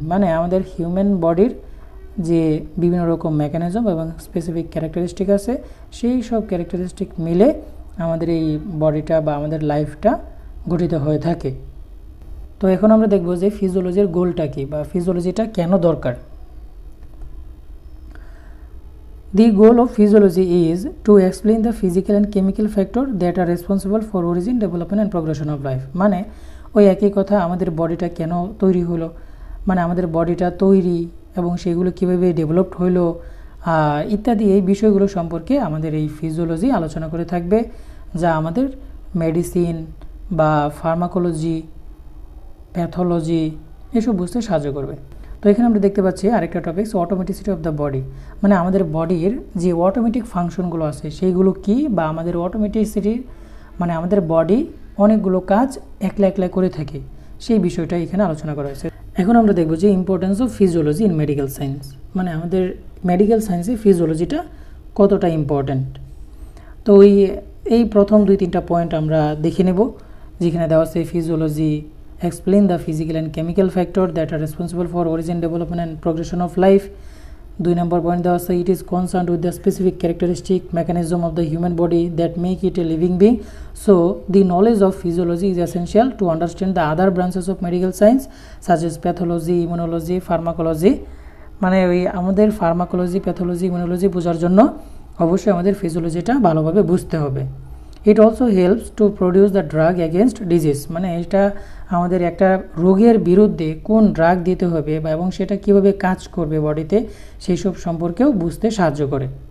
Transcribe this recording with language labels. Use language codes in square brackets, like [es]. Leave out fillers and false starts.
[bn] মানে আমাদের হিউম্যান বডির যে বিভিন্ন রকম মেকানিজম এবং স্পেসিফিক ক্যারেক্টারিস্টিক আছে, সেই সব ক্যারেক্টারিস্টিক মিলে আমাদের এই বডিটা বা আমাদের লাইফটা গঠিত হয়ে থাকে। তো এখন আমরা দেখব যে ফিজিওলজির গোলটা কী, বা ফিজিওলজিটা কেন দরকার। [en] The goal of physiology is to explain the physical and chemical factor that are responsible for origin, development and progression of life. [bn] মানে ওই একই কথা, আমাদের বডিটা কেন তৈরি হলো, মানে আমাদের বডিটা তৈরি এবং সেগুলো কীভাবে ডেভেলপড হলো ইত্যাদি, এই বিষয়গুলো সম্পর্কে আমাদের এই ফিজিওলজি আলোচনা করে থাকবে, যা আমাদের মেডিসিন বা ফার্মাকোলজি, প্যাথোলজি এসব বুঝতে সাহায্য করবে। তো এখানে আমরা দেখতে পাচ্ছি আরেকটা টপিক, অটোমেটিসিটি অফ দ্য বডি। মানে আমাদের বডির যে অটোমেটিক ফাংশনগুলো আছে সেইগুলো কি, বা আমাদের অটোমেটিসিটি মানে আমাদের বডি অনেকগুলো কাজ একলা একলা করে থাকে, সেই বিষয়টা এখানে আলোচনা করা হয়েছে। এখন আমরা দেখব যে importance of physiology in medical science, মানে আমাদের মেডিকেল সায়েন্সে ফিজিওলজিটা কতটা ইম্পর্ট্যান্ট। [en] তো এই প্রথম 2-3টা পয়েন্ট আমরা দেখে নেব, যেখানে দেওয়া আছে physiology explain the physical and chemical factor that are responsible for origin, development and progression of life. 2 number point দেওয়া আছে it is concerned with the specific characteristic mechanism of the human body that make it a living being. So the knowledge of physiology is essential to understand the other branches of medical science such as pathology, immunology, pharmacology. [bn] মানে ওই আমাদের pharmacology, pathology, immunology বোঝার জন্য অবশ্যই আমাদের ফিজিওলজিটা ভালোভাবে বুঝতে হবে। It also helps to produce the drug against disease. মানে এটা আমাদের একটা রোগের বিরুদ্ধে কোন ড্রাগ দিতে হবে বা এবং সেটা কীভাবে কাজ করবে বডিতে, সেই সব সম্পর্কেও বুঝতে সাহায্য করে।